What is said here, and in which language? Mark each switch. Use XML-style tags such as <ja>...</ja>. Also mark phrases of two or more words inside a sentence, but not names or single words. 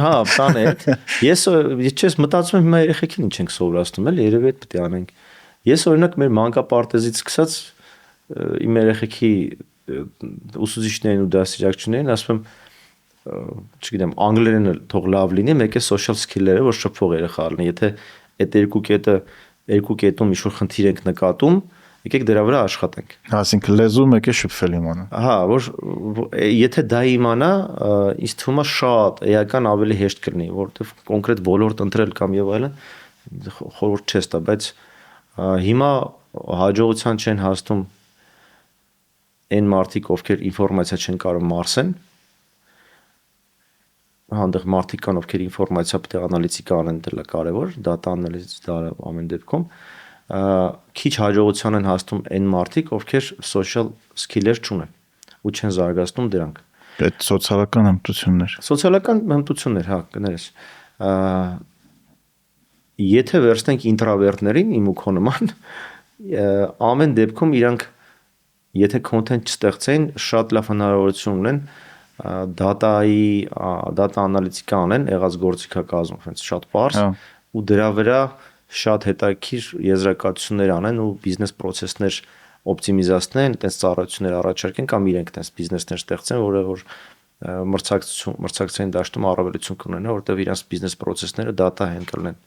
<hy>Հա, կաներ։ Ես չես մտածում եմ հիմա երեխեքին ինչ ենք սովորացնում, էլ երևի այդ պետք է անենք։ Ես օրինակ մեր մանկապարտեզից սկսած իմ երեխեքի ուսուցիչներին ու դասիրակություններին ասում եմ, չգիտեմ, անգլերենը թող լավ լինի, մեկ է</hy> <en>social skill-</en> <hy>երը, որ շփվող երեխա լինի։ Եթե այդ երկու կետում ինչ-որ խնդիր ենք նկատում, եկեք դրա վրա աշխատենք։ Այսինքն լեզու մեկ է շփվել իմանա։ Հա, որ եթե դա իմանա, ինձ թվում է շատ էական ավելի հեշտ կլինի, որովհետև կոնկրետ ոլորտ ընտրել կամ եւ այլն խորհուրդ չես տա, բայց հիմա հաջողության չեն հասնում այն մարդիկ, ովքեր ինֆորմացիա չեն կարող մարսեն, հանդեղ մարդիկ կան, ովքեր ինֆորմացիա պետք է անալիզիկա անեն, դա կարևոր,</hy> <en>data analysis</en> <hy>դա ամեն դեպքում, քիչ հաջողության են հասնում այն մարդիկ, ովքեր</hy> <en>social skill-</en> <hy>եր չունեն ու չեն զարգացնում դրանք։ Այդ սոցիալական հմտություններ։ Սոցիալական հմտություններ, հա, կներես։ Եթե վերցնենք ինտրավերտներին, իմ ու քո նման, ամեն դեպքում իրանք եթե content չստեղծեն, շատ լավ հնարավորություն ունեն</hy> <en>data analytica</en> <hy>անեն, եղած գործիքակազմով, հենց շատ པարզ, ու դրա վրա շատ հետաքրքիր եզրակացություններ անեն ու բիզնես process-ներ օպտիմիզացնեն, այդպես ծառայություններ առաջարկեն կամ իրենք այդպես բիզնեսներ ստեղծեն, որը որ մրցակցային դաշտում առավելություն կունենա, որտեղ իրենց բիզնես process-ները</hy> <en>data handle-</en> <hy>ն են։</hy>